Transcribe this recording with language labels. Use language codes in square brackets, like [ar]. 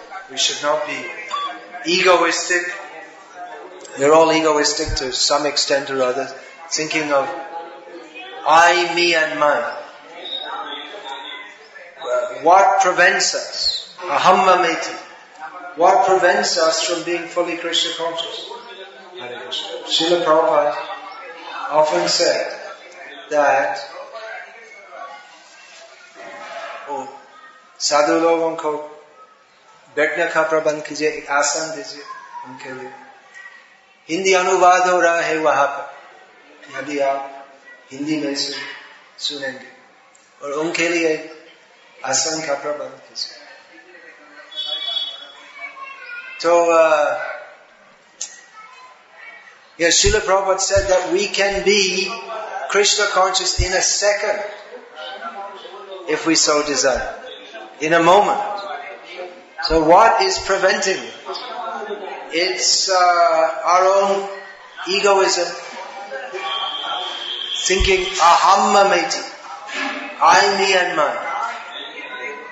[en] We should not be egoistic. We're all egoistic to some extent or other, thinking of I, me and mine. What prevents us? Aham mameti. What prevents us from being fully Krishna conscious? Srila Prabhupada often said that [hi] साधु लोगों को बैठने का प्रबंध कीजिए, एक आसन दीजिए उनके लिए. हिंदी अनुवाद हो रहा है वहां पर, यदि आप हिंदी में सुनेंगे, और उनके लिए आसन का प्रबंध कीजिए. [en] So, Srila Prabhupada said that we can be Krishna conscious in a second, if we so desire, in a moment. So what is preventing it? It's our own egoism, thinking aham mameti, I, me and mine.